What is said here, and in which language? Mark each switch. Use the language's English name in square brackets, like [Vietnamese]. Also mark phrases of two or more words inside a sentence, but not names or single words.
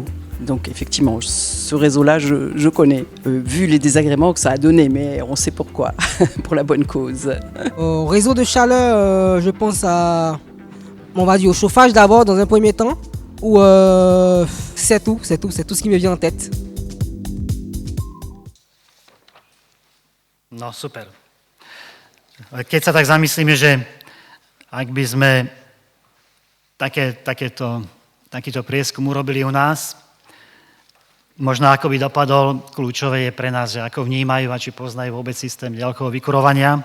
[French] Donc effectivement, ce réseau-là, je connais, vu les désagréments que ça a donné, mais on sait pourquoi, pour la bonne cause. Au réseau de chaleur, je pense à, on va dire au chauffage d'abord dans un premier temps, ou c'est tout ce qui me vient en tête. [Slovak] No super. Keď sa tak zamyslíme, že ak by sme takýto prieskum urobili u nás, možno ako by dopadol, kľúčové je pre nás, že ako vnímajú a či poznajú vôbec systém ďalkového vykurovania.